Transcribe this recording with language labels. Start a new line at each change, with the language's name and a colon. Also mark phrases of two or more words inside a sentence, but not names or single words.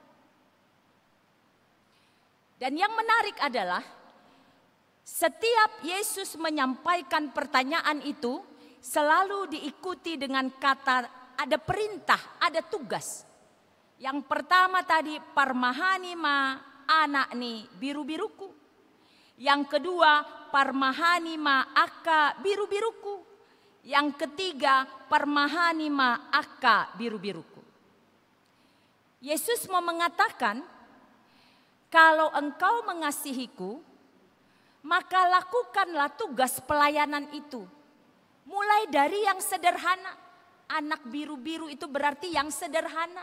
Indonesian: Dan yang menarik adalah setiap Yesus menyampaikan pertanyaan itu selalu diikuti dengan kata ada perintah, ada tugas. Yang pertama tadi
Batak Toba: parmahani ma anak ni biru-biruku.
Indonesian: Yang kedua
Batak Toba: parmahani ma aka biru-biruku.
Indonesian: Yang ketiga
Batak Toba: parmahani ma aka biru-biruku.
Indonesian: Yesus mau mengatakan kalau engkau mengasihiku maka lakukanlah tugas pelayanan itu. Mulai dari yang sederhana. Anak biru-biru itu berarti yang sederhana.